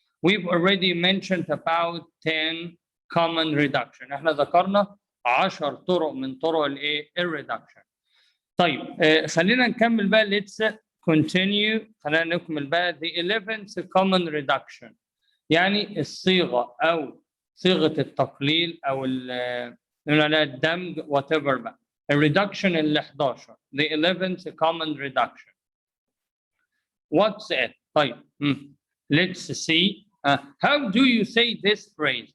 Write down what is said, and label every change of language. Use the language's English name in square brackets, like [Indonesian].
[English] We've already mentioned about 10 common reduction. [Arabic] احنا ذكرنا 10 طرق من طرق الايه الريدكشن. طيب خلينا نكمل بقى [English] let's continue. [Arabic] خلينا نكمل بقى [English] the 11th common reduction [Arabic] يعني الصيغه او صيغه التقليل او الدمج [English] whatever [Arabic] بقى الريدكشن ال 11 [English] the 11th common reduction. What's it? طيب let's see. How do you say this phrase?